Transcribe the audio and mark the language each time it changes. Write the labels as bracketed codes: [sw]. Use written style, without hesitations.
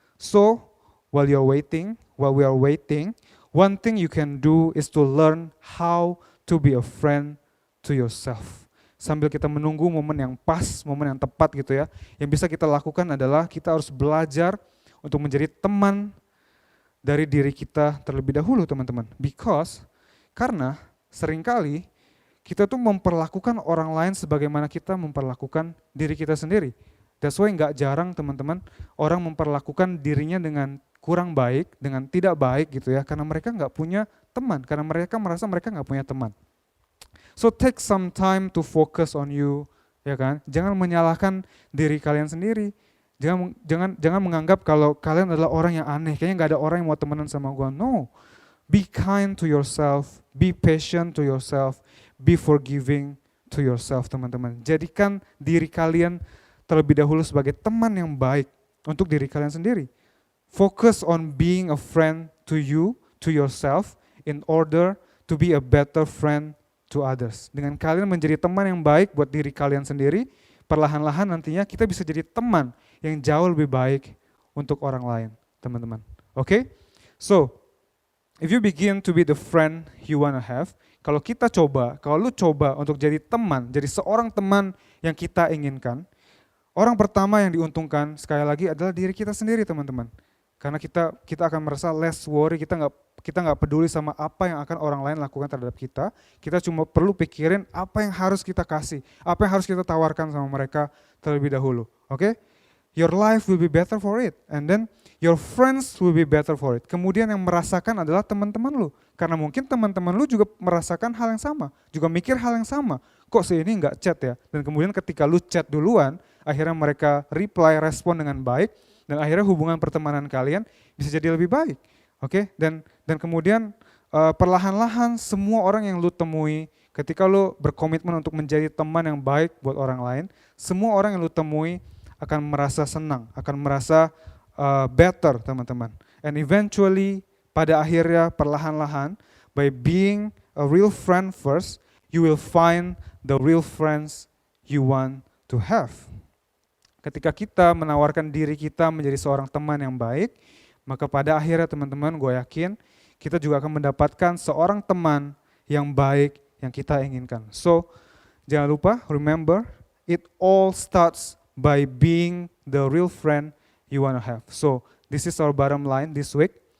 [en] So, while we are waiting, one thing you can do is to learn how to be a friend to yourself. [id] Sambil kita menunggu momen yang pas, momen yang tepat gitu ya. Yang bisa kita lakukan adalah kita harus belajar untuk menjadi teman dari diri kita terlebih dahulu teman-teman. Karena seringkali kita tuh memperlakukan orang lain sebagaimana kita memperlakukan diri kita sendiri. [en] That's why [id] gak jarang teman-teman orang memperlakukan dirinya dengan kurang baik, dengan tidak baik gitu ya. Karena mereka gak punya teman, karena mereka merasa mereka gak punya teman. [en] So take some time to focus on you, ya kan? [id] Jangan menyalahkan diri kalian sendiri. Jangan menganggap kalau kalian adalah orang yang aneh, kayaknya gak ada orang yang mau temenan sama gua. [en] No, be kind to yourself, be patient to yourself, be forgiving to yourself teman-teman. [id] Jadikan diri kalian terlebih dahulu sebagai teman yang baik untuk diri kalian sendiri. [en] Focus on being a friend to you, to yourself, in order to be a better friend to others. [id] Dengan kalian menjadi teman yang baik buat diri kalian sendiri, perlahan-lahan nantinya kita bisa jadi teman yang jauh lebih baik untuk orang lain, teman-teman. Oke? [en] So, if you begin to be the friend you wanna have, [id] kalau lu coba untuk jadi teman, jadi seorang teman yang kita inginkan, orang pertama yang diuntungkan sekali lagi adalah diri kita sendiri, teman-teman. Karena kita akan merasa [en] less worry, [id] kita nggak peduli sama apa yang akan orang lain lakukan terhadap kita. Kita cuma perlu pikirin apa yang harus kita kasih, apa yang harus kita tawarkan sama mereka terlebih dahulu. Oke? [en] Your life will be better for it, and then your friends will be better for it. [id] Kemudian yang merasakan adalah teman-teman lu, karena mungkin teman-teman lu juga merasakan hal yang sama, juga mikir hal yang sama. Kok si ini nggak chat ya? Dan kemudian ketika lu chat duluan, akhirnya mereka respon dengan baik. Dan akhirnya hubungan pertemanan kalian bisa jadi lebih baik. Oke? Dan kemudian perlahan-lahan semua orang yang lu temui ketika lu berkomitmen untuk menjadi teman yang baik buat orang lain, semua orang yang lu temui akan merasa senang, akan merasa better teman-teman. [en] And eventually [id] pada akhirnya perlahan-lahan [en] by being a real friend first, you will find the real friends you want to have. [id] Ketika kita menawarkan diri kita menjadi seorang teman yang baik, maka pada akhirnya teman-teman gue yakin kita juga akan mendapatkan seorang teman yang baik yang kita inginkan. [en] So, [id] jangan lupa, [en] remember, it all starts by being the real friend you wanna have. So, this is our bottom line this week.